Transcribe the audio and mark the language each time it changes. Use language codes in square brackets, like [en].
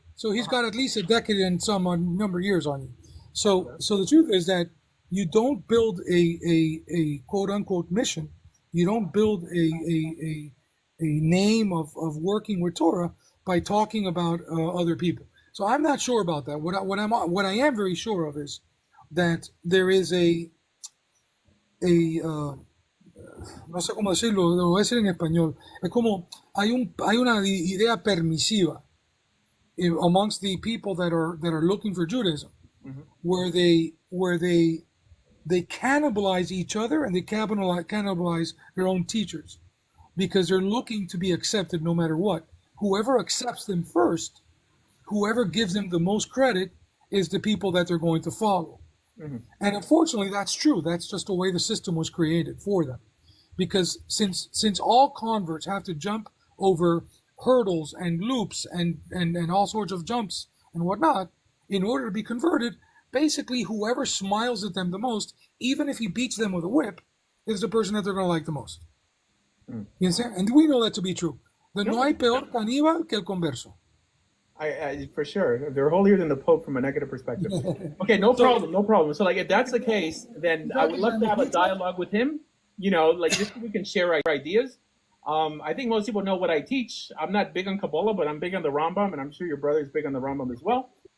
[en] So he's got at least a decade and some number of years on you. So the truth is that you don't build a quote unquote mission. You don't build a name of working with Torah by talking about other people. So I'm not sure about that. What I am very sure of is that there is a [es] no sé cómo decirlo, lo voy a decir en español. Es como hay una idea permisiva [en] amongst the people that are looking for Judaism, Mhm. where they cannibalize each other and they cannibalize their own teachers because they're looking to be accepted no matter what. Whoever accepts them first, whoever gives them the most credit, is the people that they're going to follow. Mhm. And unfortunately, that's true. That's just the way the system was created for them. Because since all converts have to jump over hurdles and loops and all sorts of jumps and whatnot in order to be converted, basically whoever smiles at them the most, even if he beats them with a whip, is the person that they're going to like the most. Mm. You understand? And we know that to be true. The no [es] No, hay peor caníbal que el converso. [en] I for sure they're holier than the Pope from a negative perspective. Okay, no problem, no problem. So like if that's the case, then I would love to have a dialogue with him. Like just so we can share ideas. I think most people know what I teach. I'm not big on Kabbalah, but I'm big on the Rambam, and I'm sure your brother's big on the Rambam as well.